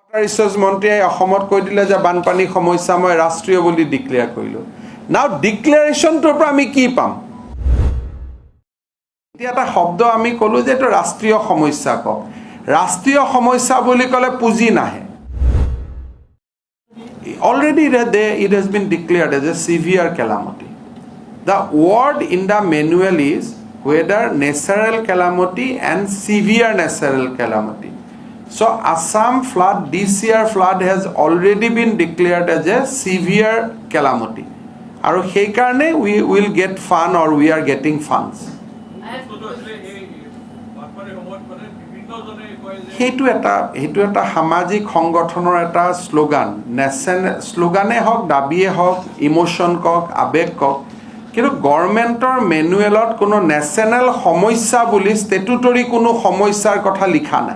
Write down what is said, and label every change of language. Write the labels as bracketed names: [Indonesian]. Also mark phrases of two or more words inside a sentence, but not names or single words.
[Assamese] ৰিচৰ্চ মন্ত্ৰীয়ে অসমত কৈ দিলে যে বানপানী সমস্যা মই ৰাষ্ট্ৰীয় বুলি ডিক্লেয়াৰ কৰিলোঁ। নাও ডিক্লেৰেশ্যনটোৰ পৰা আমি কি পাম? এতিয়া এটা শব্দ আমি ক'লোঁ যে এইটো ৰাষ্ট্ৰীয় সমস্যা কওক। ৰাষ্ট্ৰীয় সমস্যা বুলি ক'লে পুঁজি নাহে। [English] Already it has been declared as a severe calamity. The word in the manual is whether natural calamity and severe natural calamity. So Assam flood, this year flood has already been declared as a severe calamity. And [Assamese] সেই কাৰণে [English] we will get fund or we are getting funds. [Assamese] সেইটো এটা সামাজিক সংগঠনৰ এটা শ্লোগান, শ্লোগানে হওক, দাবীয়ে হওক, ইমোশ্যন কওক, আৱেগ কওক, কিন্তু গভৰ্ণমেণ্টৰ মেনুৱেলত কোনো নেশ্যনেল সমস্যা বুলি ষ্টেটুটৰী কোনো সমস্যাৰ কথা লিখা নাই।